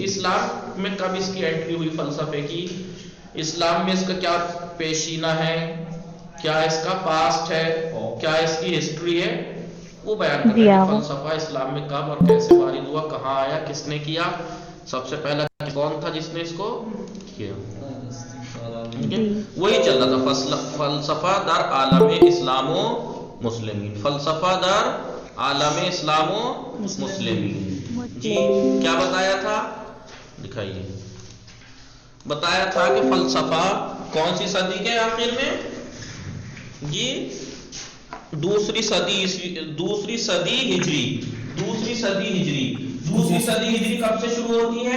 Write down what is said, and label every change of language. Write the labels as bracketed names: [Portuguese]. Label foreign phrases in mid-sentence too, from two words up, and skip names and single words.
[Urdu] اسلام میں کب اس کی انٹری ہوئی فلسفے کی، اسلام میں اس کا کیا پیشینہ ہے، کیا اس کا پاسٹ ہے، کیا اس کی ہسٹری ہے، وہ بیان کر رہے ہیں. فلسفہ اسلام میں کب اور کیسے وارد ہوا، کہاں آیا، کس نے کیا، سب سے پہلا کون تھا جس نے اس کو کیا. وہی چل رہا تھا. [Persian] فلسفہ در عالم اسلام و مسلمین، فلسفہ در عالم اسلام و مسلمین. [Urdu] جی کیا بتایا تھا؟ دکھائیے. بتایا تھا کہ فلسفہ کون سی صدی کے آخر میں؟ جی دوسری صدی ہجری. دوسری صدی ہجری کب سے شروع ہوتی ہے؟